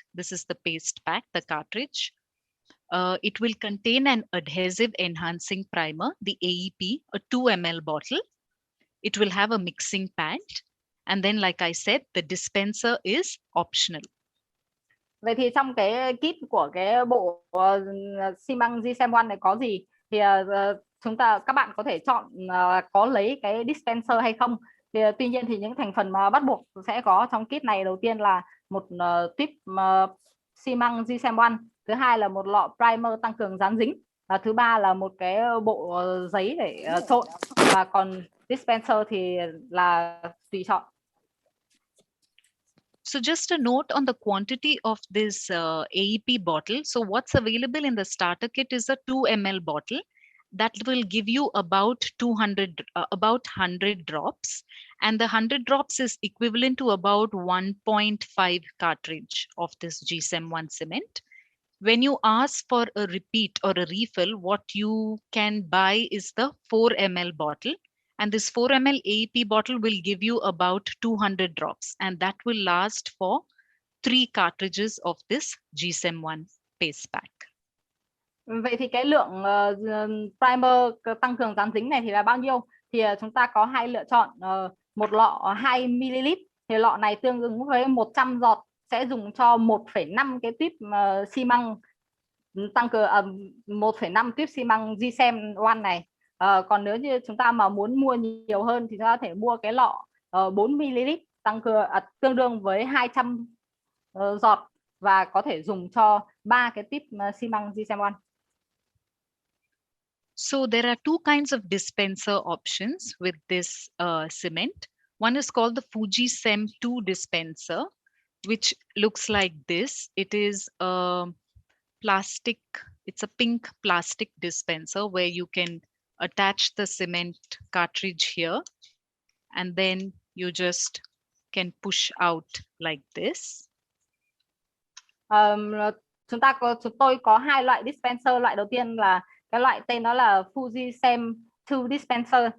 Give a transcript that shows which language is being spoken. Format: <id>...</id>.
<en>This is the paste pack, the cartridge. It will contain an adhesive enhancing primer, the AEP, a 2 ml bottle. It will have a mixing pad. And then, like I said, the dispenser is optional.</en> <vi>Vậy thì trong cái kit của cái bộ xi măng GSEM1 này có gì? Thì các bạn có thể chọn có lấy cái dispenser hay không. Thì, tuy nhiên thì những thành phần mà bắt buộc sẽ có trong kit này, đầu tiên là một tuyếp xi măng GSEM1, thứ hai là một lọ primer tăng cường dán dính, và thứ ba là một cái bộ giấy để trộn, và còn dispenser thì là tùy chọn.</vi> <en>So just a note on the quantity of this AEP bottle. So what's available in the starter kit is a 2 ml bottle that will give you about 100 drops, and the 100 drops is equivalent to about 1.5 cartridge of this GSEM1 cement. When you ask for a repeat or a refill, what you can buy is the 4 ml bottle. And this 4 ml AEP bottle will give you about 200 drops, and that will last for 3 cartridges of this GSEM1 paste pack.</en> <vi>Vậy thì cái lượng primer tăng cường dán dính này thì là bao nhiêu? Thì chúng ta có hai lựa chọn. Một lọ 2 ml, thì lọ này tương ứng với 100 giọt sẽ dùng cho 1,5 cái tuyếp xi măng tăng cường 1,5 tuyếp xi măng GSEM1 này. Còn nếu như chúng ta mà muốn mua nhiều hơn thì chúng ta có thể mua cái lọ 4 ml tương đương với 200 giọt, và có thể dùng cho 3 cái tuyếp xi măng GSEM1.</vi> <en>So there are two kinds of dispenser options with this cement. One is called the Fuji Sem 2 dispenser, which looks like this. It is a plastic, it's a pink plastic dispenser where you can attach the cement cartridge here, and then you just can push out like this.</en> <vi>chúng tôi có hai loại dispenser. Loại đầu tiên là cái loại tên nó là Fuji Sem 2 dispenser.</vi>